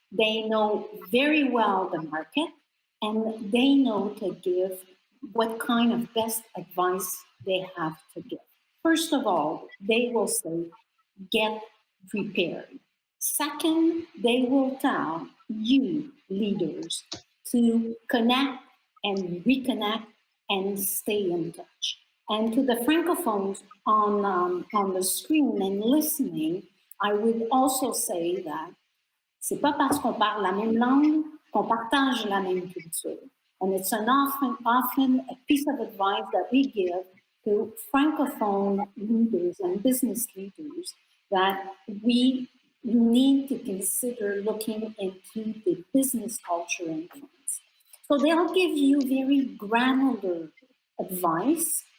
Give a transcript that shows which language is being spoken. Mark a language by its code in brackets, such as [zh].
[en] They know very well the market, and they know to give what kind of best advice they have to give. First of all, they will say, get prepared. Second, they will tell you, leaders, to connect and reconnect and stay in touch. And to the Francophones on the screen and listening, I would also say that [fr] c'est pas parce qu'on parle la même langue qu'on partage la même culture. [en] And it's often a piece of advice that we give to Francophone leaders and business leaders, that we need to consider looking into the business culture in France. So they'll give you very granular advice.